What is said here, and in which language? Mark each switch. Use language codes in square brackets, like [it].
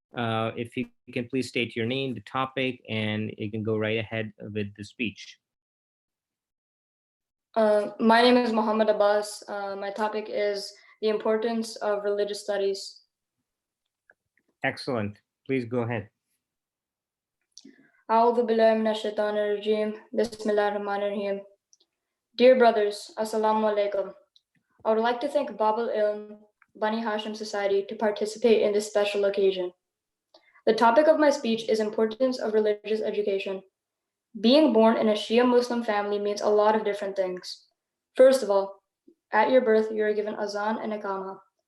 [en] If you can please state your name, the topic, and you can go right ahead with the speech. My name is Muhammad Abbas. My topic is the importance of religious studies. Excellent. Please go ahead. [ar] أعوذ بالله من الشيطان الرجيم بسم الله الرحمن الرحيم. [en] Dear brothers, Assalamu alaikum. I would like to thank Babul Ilm, Bani Hashim Society, to participate in this special occasion. The topic of my speech is importance of religious education. Being born in a Shia Muslim family means a lot of different things. First of all, at your birth, you are given azan and iqama.